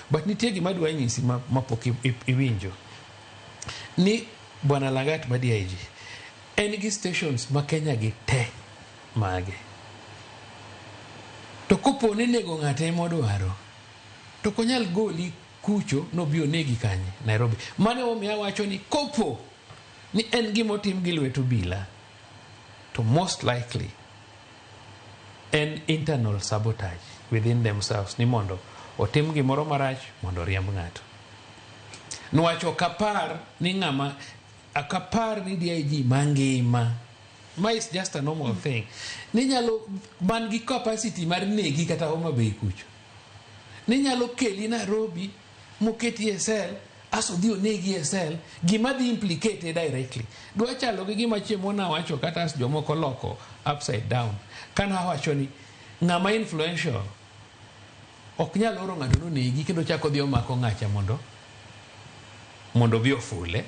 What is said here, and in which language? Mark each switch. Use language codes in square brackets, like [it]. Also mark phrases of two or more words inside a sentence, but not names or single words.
[luo] But nitie gima dwa nyisi mapok iwinjo. Ni Bwana Lagat ma DIG en gi stations ma Kenya gi te mage. To kopo ni nego ng'ate modwaro, to konyal goli kucho no bio negi kanye Nairobi. Mane omiya wacho ni kopo ni en gimo tim gi lweto obila, [en] to most likely en internal sabotage within themselves, [luo] ni mondo otim gimoro marach mondo riemb ng'ato. Nwacho kapar ni ng'ama akapar ni DIG mangima, ma [en] is just a normal thing, [luo] ni nyalo man gi capacity mar negi kata Homa Bay kucho, ni nyalo keli Nairobi moketi e sel aso dhi onegi e sel, gima dhi [en] implicate directly. [luo] Dwa chalo gi gima chiemo na wacho kata as jomoko loko [en] upside down, [luo] kana wacho ni ng'ama influential ok nyal oro ng'ato no negi kendo chako dhi omako ng'acha mondo bi ofule.